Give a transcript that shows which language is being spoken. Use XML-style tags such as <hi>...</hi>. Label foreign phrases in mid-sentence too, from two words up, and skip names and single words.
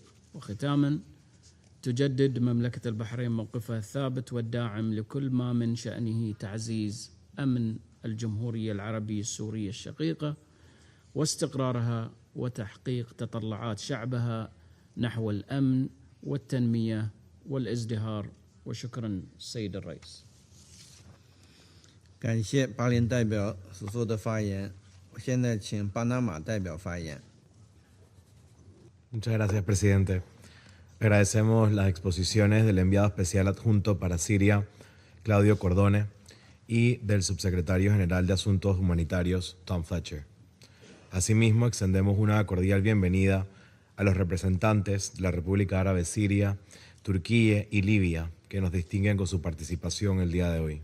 <ar>وختاماً، تجدد مملكة البحرين موقفها الثابت والداعم لكل ما من شأنه تعزيز أمن الجمهورية العربية السورية الشقيقة واستقرارها وتحقيق تطلعات شعبها نحو الأمن والتنمية والازدهار. وشكرا السيد الرئيس.</ar> <zh>感谢巴林代表所做的发言。我现在请巴拿马代表发言。</zh> <es>Muchas gracias, presidente. Agradecemos las exposiciones del enviado especial adjunto para Siria, Claudio Cordone, y del subsecretario general de Asuntos Humanitarios, Tom Fletcher. Asimismo, extendemos una cordial bienvenida a los representantes de la República Árabe Siria, Turquía y Libia, que nos distinguen con su participación el día de hoy.</es>